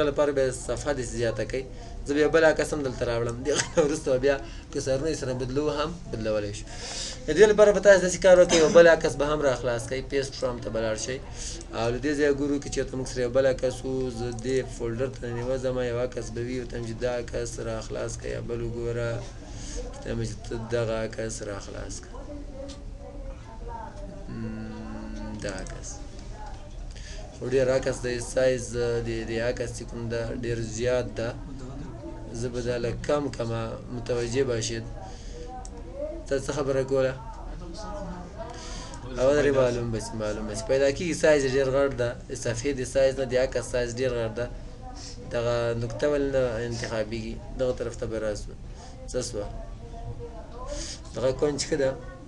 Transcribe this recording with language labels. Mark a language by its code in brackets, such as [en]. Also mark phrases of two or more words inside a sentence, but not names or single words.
[ps] لپاره به صفحه داسې زیاته کوئ زه به یو بل عکس هم دلته راوړم دغه نه وروسته بیا که سرونه سره بدلو هم بدلولی شو د دې لپاره به تاسو داسې کار وکړئ یو بل عکس به هم را خلاص کړئ [en] paste from [ps] ته به لاړ شئ او له دې ځایه ګورو که چېرته موږ سره یو بل عکس و زه دې فولډر ته ننوځم یو عکس به وي ورته چې دا عکس را خلاص کړئ یا بل وګوره ورته چې ته دغه عکس را خلاص کړه دا عکس خو ډېر عکس دی سایز د دې عکس چې کوم ده ډېر زیات ده زه به دا لږ کم کمه [fa] متوجه باشید [ps] تا څه خبره کوله او درې معلوم بس پیدا کېږي سایز یې ډېر غټ ده د صفحې د سایز نه د عکس سایز ډېر غټ ده دغه نقطه ولې نه انتخابېږي دغه طرف ته به راسو څه سوه دغه کونج ښه ده